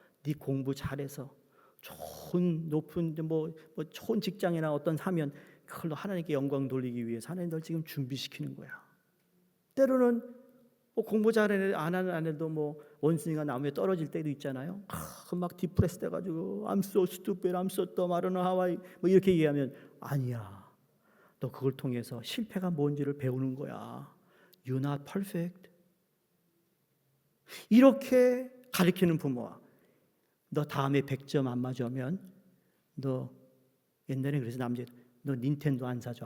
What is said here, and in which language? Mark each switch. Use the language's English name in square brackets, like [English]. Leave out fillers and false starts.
[Korean] 네 공부 잘해서 좋은 높은 뭐 좋은 직장이나 어떤 하면 그걸로 하나님께 영광 돌리기 위해서 하나님 널 지금 준비시키는 거야. 때로는 뭐 공부 잘하는 안 하는 애도 뭐 원숭이가 나무에 떨어질 때도 있잖아요. 막 디프레스 돼가지고 [English] I'm so stupid, I'm so dumb, I don't know how I [Korean] 뭐 이렇게 얘기하면 아니야. 너 그걸 통해서 실패가 뭔지를 배우는 거야. [English] You're not perfect. [Korean] 이렇게 가르치는 부모와 너 다음에 100점 안 맞으면 너 옛날에 그래서 너 닌텐도 안 사줘.